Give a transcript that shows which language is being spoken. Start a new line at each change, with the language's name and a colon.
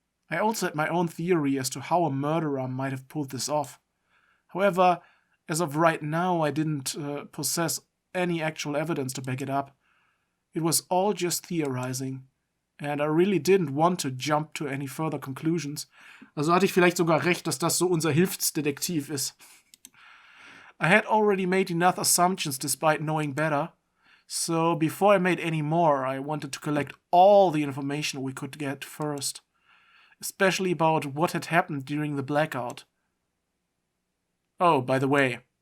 English: I also had my own theory as to how a murderer might have pulled this off. However, as of right now, I didn't possess any actual evidence to back it up. It was all just theorizing. And I really didn't want to jump to any further conclusions.
German: Also hatte ich vielleicht sogar recht, dass das so unser Hilfsdetektiv ist.
English: I had already made enough assumptions despite knowing better. So before I made any more, I wanted to collect all the information we could get first. Especially about what had happened during the blackout. Oh, by the way.